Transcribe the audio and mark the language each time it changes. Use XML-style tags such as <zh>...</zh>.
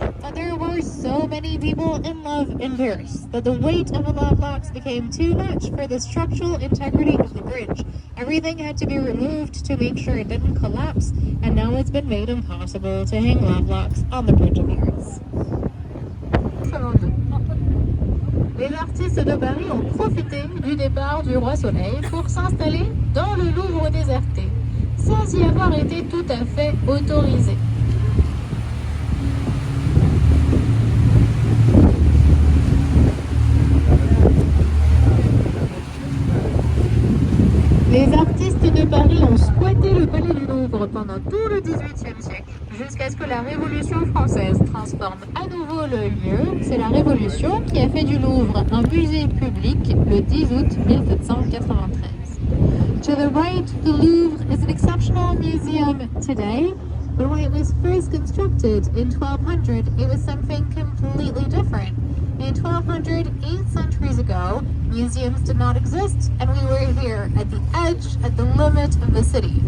<en>But there were so many people in love in Paris that the weight of the love locks became too much for the structural integrity of the bridge. Everything had to be removed to make sure it didn't collapse, and now it's been made impossible to hang love locks on the Bridge of Paris.</en> <fr>Les artistes de Paris ont profité du départ du Roi Soleil pour s'installer dans le Louvre déserté, sans y avoir été tout à fait autorisés. Les artistes de Paris ont squatté le palais du Louvre pendant tout le XVIIIe siècle, jusqu'à ce que la Révolution française transforme à nouveau le lieu. C'est la Révolution qui a fait du Louvre un musée public le 10 août 1793.</fr> <en>To the right, the Louvre is an exceptional museum today, but when it was first constructed in 1200, it was something completely different. In 1200, 8 centuries ago, museums did not exist, and we were here at the edge, at the limit of the city.</en>